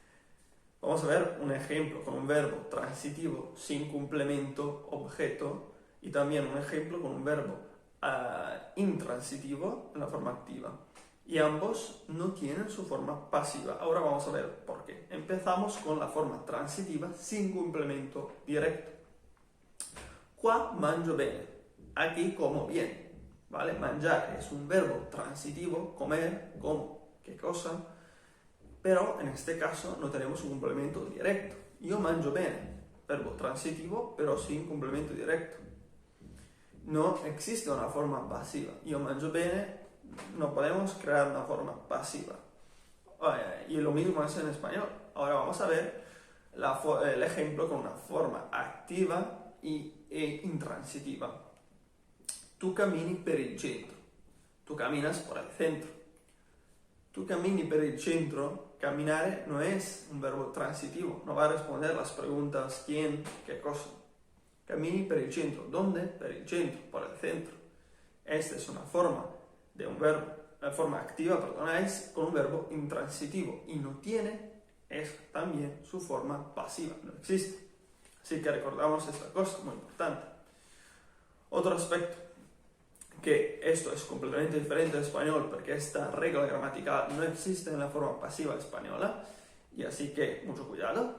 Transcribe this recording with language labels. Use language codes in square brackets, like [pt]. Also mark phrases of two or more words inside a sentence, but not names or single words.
[es] Vamos a ver un ejemplo con un verbo transitivo sin complemento objeto y también un ejemplo con un verbo intransitivo en la forma activa. Y ambos no tienen su forma pasiva. Ahora vamos a ver por qué. Empezamos con la forma transitiva sin complemento directo. [it] Qua mangio bene. [es] Aquí como bien. ¿Vale? Mangiare es un verbo transitivo, comer, como, qué cosa. Pero en este caso no tenemos un complemento directo. [it] Io mangio bene. [es] Verbo transitivo, pero sin complemento directo. No existe una forma pasiva. [it] Io mangio bene. [es] No podemos crear una forma pasiva. Y lo mismo es en español. Ahora vamos a ver el ejemplo con una forma activa e intransitiva. [it] Tu cammini per il centro. [es] Tu caminas por el centro. [it] Tu cammini per il centro. [es] Caminare no es un verbo transitivo. No va a responder las preguntas quién, qué cosa. [it] Cammini per il centro. ¿Dónde? Per il centro, [es] por el centro. Esta es una forma de un verbo, la forma activa, perdonáis, con un verbo intransitivo y no tiene, es también su forma pasiva, no existe. Así que recordamos esta cosa, muy importante. Otro aspecto, que esto es completamente diferente del español porque esta regla gramatical no existe en la forma pasiva española, y así que mucho cuidado.